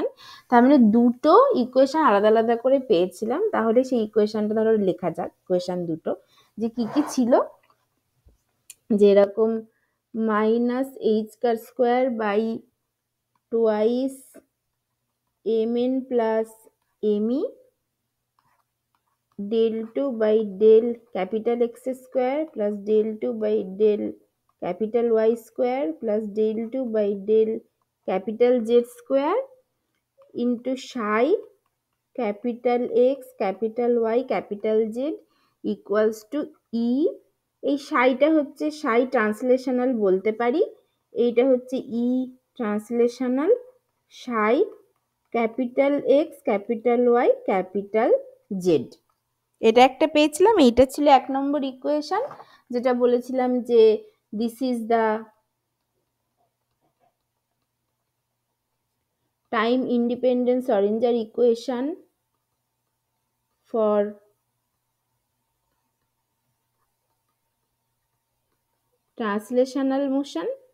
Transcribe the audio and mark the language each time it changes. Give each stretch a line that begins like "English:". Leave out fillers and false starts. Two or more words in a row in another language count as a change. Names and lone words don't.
Bangla: তার মানে দুটো ইকুয়েশন আলাদা আলাদা করে পেয়েছিলাম। তাহলে সেই ইকুয়েশনটা ধরো লেখা যাক, ইকুয়েশন দুটো যে কি কি ছিল।
English: যেরকম minus h bar square by twice m n plus m e del 2 by del capital X square plus del 2 by del capital Y square plus del 2 by del capital Z square into psi capital X capital Y capital Z equals to E।
Bangla: এই সাইটা হচ্ছে
English: psi translational
Bangla: বলতে পারি, এইটা হচ্ছে
English: E translational psi capital X capital Y capital Z.
Bangla: এটা একটা পেয়েছিলাম। এইটা ছিল 1 নম্বর ইকুয়েশন, যেটা বলেছিলাম যে
English: this is the time independent Schrödinger equation for translational motion.